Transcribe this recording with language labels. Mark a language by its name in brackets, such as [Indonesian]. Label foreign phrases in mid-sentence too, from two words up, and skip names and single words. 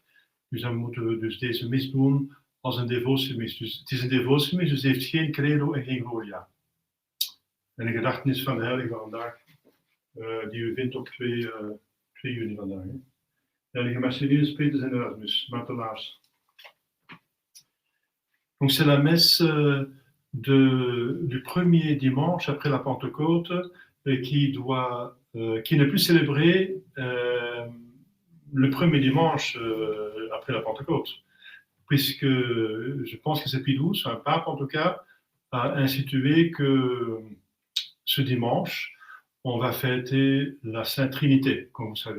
[Dutch] Dus dan moeten we dus deze mis doen als een devotiemis. Dus het is een devotiemis, dus het heeft geen credo en geen gloria. En een gedachtenis van de heilige van vandaag, die u vindt op 2 juni vandaag. Hè. Heilige Marcellinus, Petrus en Erasmus, martelaars. [French] Donc c'est la messe du premier dimanche après la Pentecôte qui n'est plus célébrée le premier dimanche après la Pentecôte, puisque je pense que c'est Pie XII, un pape en tout cas, a institué que ce dimanche, on va fêter la Sainte Trinité, comme vous savez.